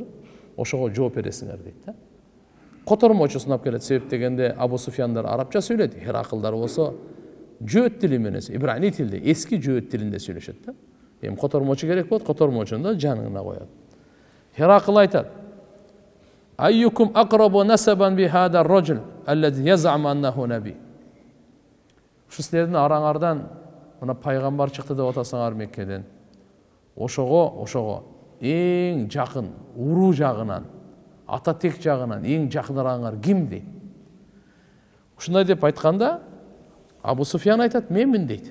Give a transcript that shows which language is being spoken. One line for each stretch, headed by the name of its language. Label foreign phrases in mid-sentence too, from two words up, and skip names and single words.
Kyrgyz: Ошого жооп бересиңер дейт да. Котормочу сунап келет. Себеп дегенде Абу Суфьяндар арабча сүйлөйт, Хераклдар болсо жөөт тили менен, ибрани тилде, эски жөөт тилинде сүйлөшөт да. Эми котормочу керек болот, котормочуну да жанына коёт. Херакл айтат:
Arabic: أيكم أقرب نسبا بهذا الرجل الذي يزعم أنه نبي.
Kyrgyz: Шу силердин араңардан мына пайгамбар чыкты деп атасыңар Меккеден. Ошого эң жакын уруу жагынан, ата тек жагынан эң жакындараңар ким дейт. Ушундай деп айтканда Абу Суфьян айтат: менмин дейт.